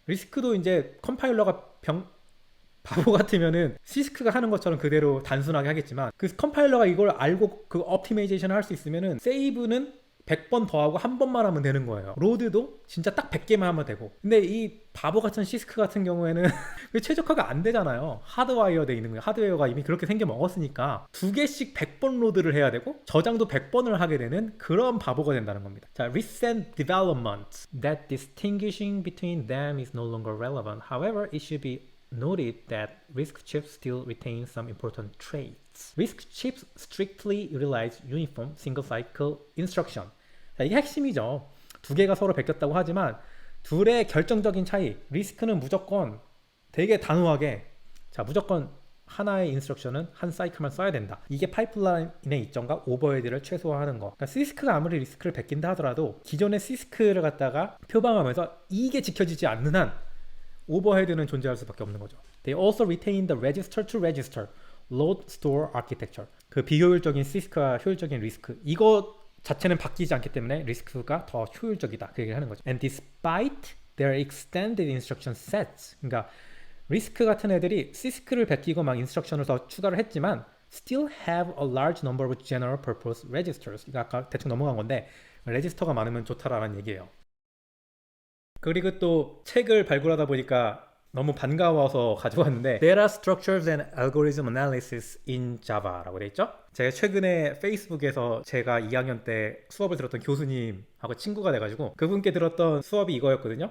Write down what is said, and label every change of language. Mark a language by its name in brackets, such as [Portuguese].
[Korean] 리스크도 이제 컴파일러가 바보 같으면은 시스크가 하는 것처럼 그대로 단순하게 하겠지만, 그 컴파일러가 이걸 알고 그 옵티마이제이션을 할 수 있으면은 세이브는 100번 더하고 한 번만 하면 되는 거예요. 로드도 진짜 딱 100개만 하면 되고. 근데 이 바보 같은 시스크 같은 경우에는 최적화가 안 되잖아요. 하드와이어 돼 있는 거예요. 하드웨어가 이미 그렇게 생겨 먹었으니까 두 개씩 100번 로드를 해야 되고 저장도 100번을 하게 되는 그런 바보가 된다는 겁니다. [English] 자, recent developments that distinguishing between them is no longer relevant. However, it should be noted that RISC chips still retain some important traits. RISC chips strictly utilize uniform single cycle instruction. [Korean] 자, 이게 핵심이죠. 두 개가 서로 베꼈다고 하지만 둘의 결정적인 차이, 리스크는 무조건 되게 단호하게, 자, 무조건 하나의 인스트럭션은 한 사이클만 써야 된다. 이게 파이프라인의 이점과 오버헤드를 최소화하는 거. 그러니까 시스크가 아무리 리스크를 베낀다 하더라도 기존의 시스크를 갖다가 표방하면서 이게 지켜지지 않는 한 오버헤드는 존재할 수밖에 없는 거죠. [English] They also retain the register to register load store architecture. [Korean] 그 비효율적인 시스크와 효율적인 리스크, 이거 자체는 바뀌지 않기 때문에 리스크가 더 효율적이다 그 얘기를 하는 거죠. [English] And despite their extended instruction sets, [Korean] 그러니까 리스크 같은 애들이 시스크를 베끼고 막 인스트럭션을 더 추가를 했지만 [English] still have a large number of general purpose registers. [Korean] 그러니까 아까 대충 넘어간 건데 레지스터가 많으면 좋다라는 얘기예요. 그리고 또 책을 발굴하다 보니까 너무 반가워서 가져왔는데 Data Structures and Algorithm Analysis in Java라고 돼 있죠. 제가 최근에 페이스북에서 제가 2학년 때 수업을 들었던 교수님하고 친구가 돼가지고 그분께 들었던 수업이 이거였거든요.